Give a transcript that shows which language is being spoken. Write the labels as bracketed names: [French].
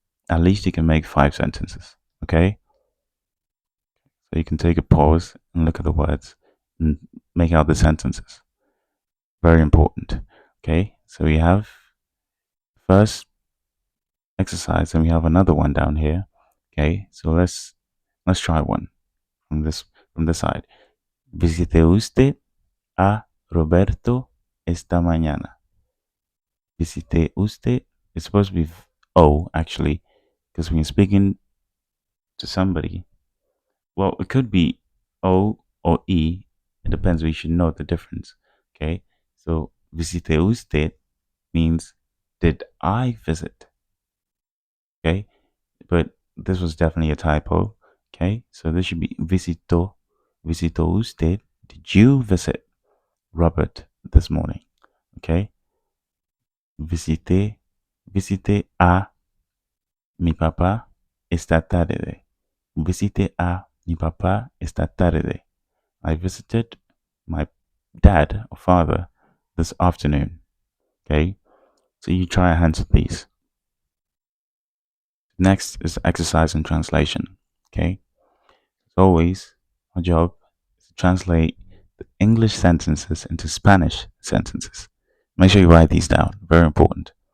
[English] At least you can make 5 sentences. Okay, so you can take a pause and look at the words and make out the sentences. Very important. Okay, so we have first exercise and we have another one down here. Okay, so let's try one from this side. [Spanish] Visité usted a Roberto esta mañana. Visité usted. [English] It's supposed to be O actually, because when you're speaking to somebody, well, it could be O or E. It depends. We should know the difference. Okay, so visité usted means did I visit? Okay, but this was definitely a typo. Okay, so this should be visitó usted. Did you visit Robert this morning? [Spanish] Okay, visité a mi papá esta tarde. Visité a mi papá esta tarde. [English] I visited my dad or father this afternoon. Okay, so you try a answer these. Next is exercise and translation. Okay, as always, our job is to translate the English sentences into Spanish sentences. Make sure you write these down. Very important.